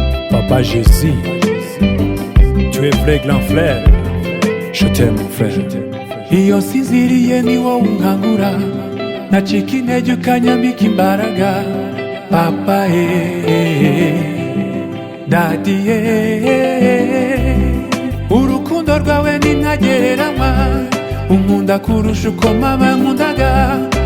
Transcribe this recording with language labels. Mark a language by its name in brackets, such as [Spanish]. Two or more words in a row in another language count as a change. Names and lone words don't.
[French] Papa Jésus, tu es vrai grand frère. Je t'aime, mon frère. [Kinyarwanda] Iyo nsinziriye ni wowe unkangura, nacika intege ukanyambika imbaraga. Papa, eh, Daddy, eh, urukundo rwawe ni ntagereranywa, unkunda kurusha uko mama nkundaga.